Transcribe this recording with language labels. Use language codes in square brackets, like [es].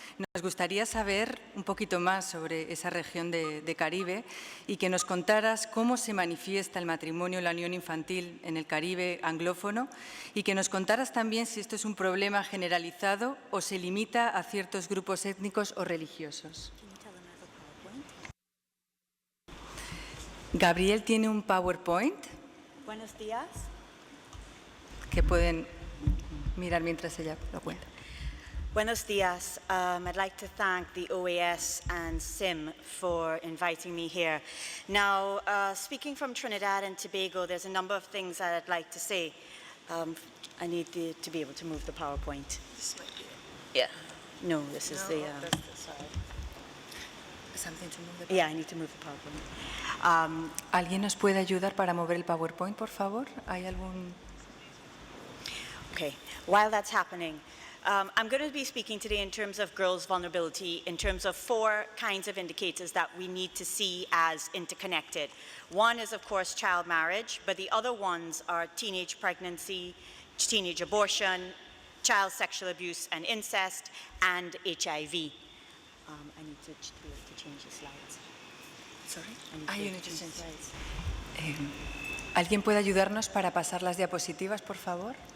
[es] Nos gustaría saber un poquito más sobre esa región de Caribe y que nos contaras cómo se manifiesta el matrimonio y la unión infantil en el Caribe anglófono y que nos contaras también si esto es un problema generalizado o se limita a ciertos grupos étnicos o religiosos. Gabriel tiene un PowerPoint. Buenos días. Que pueden mirar mientras ella lo cuenta. Buenos días. [en] I'd like to thank the OAS and SIM for inviting me here. Now, speaking from Trinidad and Tobago, there's a number of things that I'd like to say. I need to be able to move the PowerPoint. This might be it. Yeah. No, this is the... That's the side. Something to move the yeah, I need to move the PowerPoint. [es] ¿Alguien nos puede ayudar para mover el PowerPoint, por favor? ¿Hay algún...? [en] Okay, while that's happening, I'm going to be speaking today in terms of girls' vulnerability, in terms of 4 kinds of indicators that we need to see as interconnected. One is, of course, child marriage, but the other ones are teenage pregnancy, teenage abortion, child sexual abuse and incest, and HIV. I need to be able to change the slides. Sorry? You need to change slides. [es] ¿Alguien puede ayudarnos para pasar las diapositivas, por favor?